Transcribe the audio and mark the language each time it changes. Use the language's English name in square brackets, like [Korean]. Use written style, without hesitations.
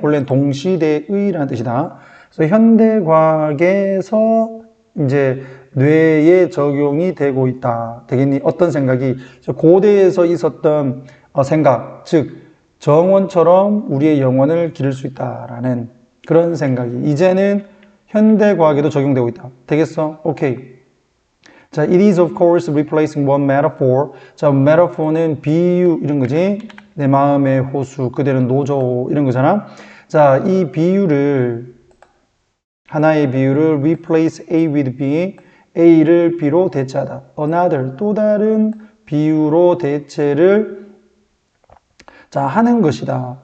[Korean] 원래는 동시대의라는 뜻이다. 그래서 현대 과학에서 이제 뇌에 적용이 되고 있다. 되겠니? 어떤 생각이 고대에서 있었던 생각, 즉 정원처럼 우리의 영혼을 기를 수 있다라는 그런 생각이 이제는 현대 과학에도 적용되고 있다. 되겠어? 오케이. [English] 자, it is of course replacing one metaphor. [Korean] 자, metaphor는 비유 이런 거지. 내 마음의 호수, 그대는 노조 이런 거잖아. 자, 이 비유를 하나의 비유를 [English] replace A with B, [Korean] A를 B로 대체하다. another 또 다른 비유로 대체를 하는 것이다.